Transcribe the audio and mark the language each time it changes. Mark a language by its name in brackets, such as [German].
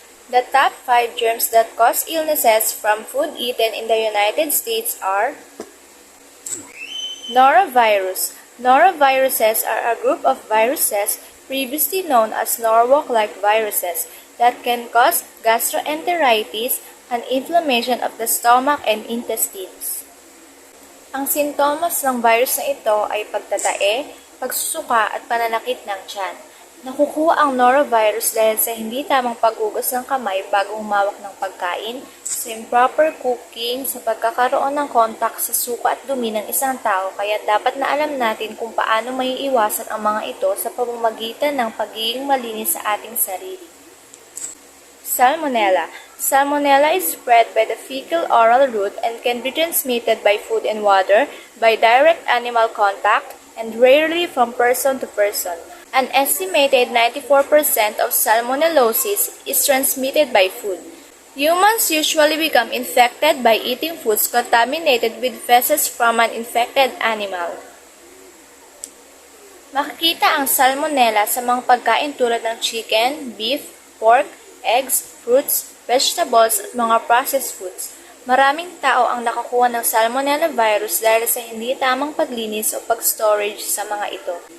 [English] The top 5 germs that cause illnesses from food eaten in the United States are norovirus. Noroviruses are a group of viruses previously known as Norwalk-like viruses that can cause gastroenteritis, an inflammation of the stomach and intestines. [Filipino] Ang sintomas ng virus na ito ay pagtatae, pagsusuka at pananakit ng tiyan. Nakukuha ang norovirus dahil sa hindi tamang pag-ugas ng kamay bago humawak ng pagkain, sa [English] improper cooking, [Filipino] sa pagkakaroon ng kontak sa suka at dumi ng isang tao, kaya dapat na alam natin kung paano maiiwasan ang mga ito sa pamamagitan ng pagiging malinis sa ating sarili. [English] Salmonella. Salmonella is spread by the fecal-oral route and can be transmitted by food and water, by direct animal contact, and rarely from person to person. An estimated 94% of salmonellosis is transmitted by food. Humans usually become infected by eating foods contaminated with feces from an infected animal. [Filipino] Makikita ang salmonella sa mga pagkain tulad ng [English] chicken, beef, pork, eggs, fruits, vegetables [Filipino] at mga [English] processed foods. [Filipino] Maraming tao ang nakakuha ng salmonella virus dahil sa hindi tamang paglinis o pag-storage sa mga ito.